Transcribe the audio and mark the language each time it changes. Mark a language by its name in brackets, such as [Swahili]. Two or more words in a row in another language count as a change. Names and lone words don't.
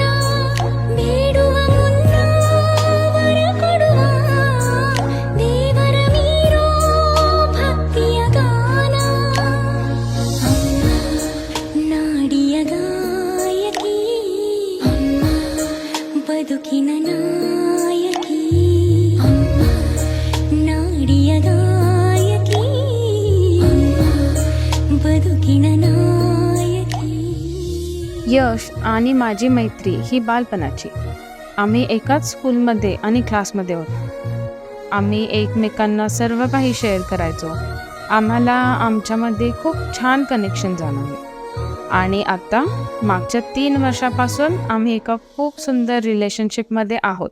[Kannada] ಬೇಡುವ ಮುನ್ನ ವರ ಕೊಡುವ ದೇವರ ಮೀರೋ ಭಕ್ತಿಯ ಗಾನ ಅಮ್ಮ ನಾಡಿಯ ಗಾಯಕಿ ಅಮ್ಮ ಬದುಕಿನ ನಾಯಕಿ ಅಮ್ಮ ನಾಡಿಯ ಗಾಯಕಿ ಅಮ್ಮ ಬದುಕಿನ ನಾಯಕಿ. [Marathi] यश आणि माझी मैत्री ही बालपणाची. आम्ही एकाच स्कूलमध्ये आणि क्लासमध्ये होतो. आम्ही एकमेकांना सर्व काही शेअर करायचो. आम्हाला आमच्यामध्ये खूप छान कनेक्शन जाणवले. आणि आता मागच्या 3 वर्षापासून आम्ही एका खूप सुंदर रिलेशनशिपमध्ये आहोत.